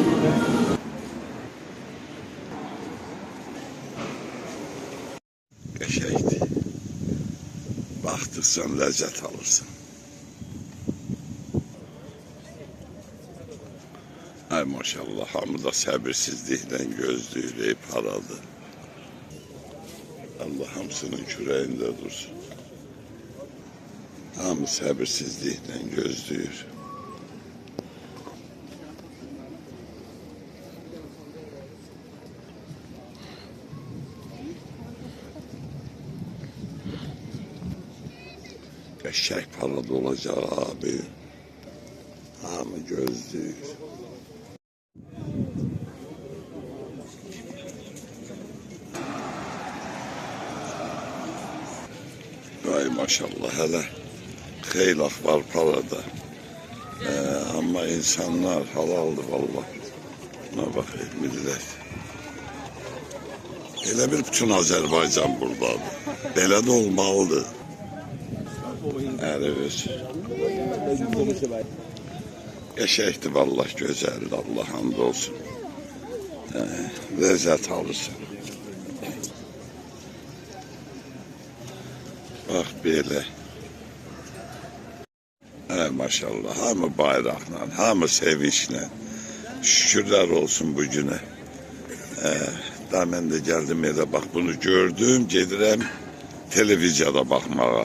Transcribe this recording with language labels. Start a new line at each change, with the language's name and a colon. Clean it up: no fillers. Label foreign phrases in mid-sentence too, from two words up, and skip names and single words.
Turkish: Geçeydi.
Azerbaijani: Baxdıqsan lezzet alırsın. Ay maşallah, hamı da səbirsizliklə gözləyir, paradı. Allah hamısının kürəyində dursun. Hamı səbirsizliklə gözləyir.
Turkish: Eşek paradı olacak abi.
Azerbaijani: Hamı gözləyir. Ay maşallah, hele xeylaq var parada.
Turkish: Ama insanlar halaldır vallahi. Buna bakayım millet.
Azerbaijani: Elə bir bütün Azərbaycan buradadır. Belə də olmalıdır.
Turkish: Evet.
Azerbaijani: Geçəkdir vallahi, gözəldir, Allah hamd olsun.
Turkish: Lezzet alırsın. Bak böyle. Maşallah,
Azerbaijani: hamı bayraqla, hamı sevinçlə. Şükürlər olsun bu günə. Daha mən də gəldim elə,
Turkish: bak bunu gördüm,
Azerbaijani: gedirəm televiziyada baxmağa.